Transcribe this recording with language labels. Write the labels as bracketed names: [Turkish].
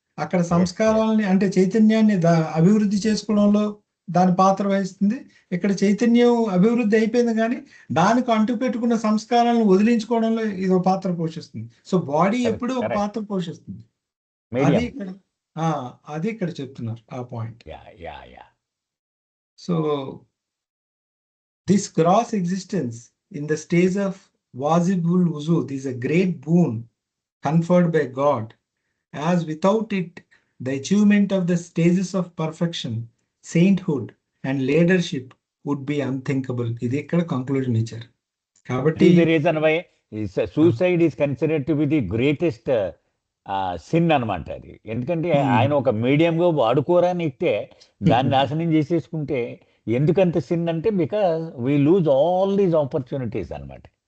[Telugu] అక్కడ సంస్కారాలని అంటే చైతన్యాన్ని అభివృద్ధి చేసుకోవడంలో దాని పాత్ర వహిస్తుంది. ఇక్కడ చైతన్యం అభివృద్ధి అయిపోయింది కానీ దానికి అంటు పెట్టుకున్న సంస్కారాలను వదిలించుకోవడంలో ఇది ఒక పాత్ర పోషిస్తుంది. [English] so body Correct, [Telugu] ఎప్పుడు ఒక [English] correct. [Telugu] పాత్ర పోషిస్తుంది. అది [English] Medium. [Telugu] ఇక్కడ అది ఇక్కడ చెప్తున్నారు ఆ point. Yeah [English] So this gross existence in the stage of Wazibul Wujud is a great boon conferred by God, as without it, the achievement of the stages of perfection, sainthood, and leadership would be unthinkable. [Telugu] ఇది ఇక్కడ conclusion ఇచ్చారు. కాబట్టి [English] the reason why suicide is considered to be the greatest sin [Telugu] అనమాట అది. ఎందుకంటే ఆయన ఒక మీడియంగా వాడుకోరాని ఇస్తే దాన్ని నాశనం చేసేసుకుంటే ఎందుకంత సిన్ అంటే [English] because we lose all these opportunities [Telugu] అనమాట.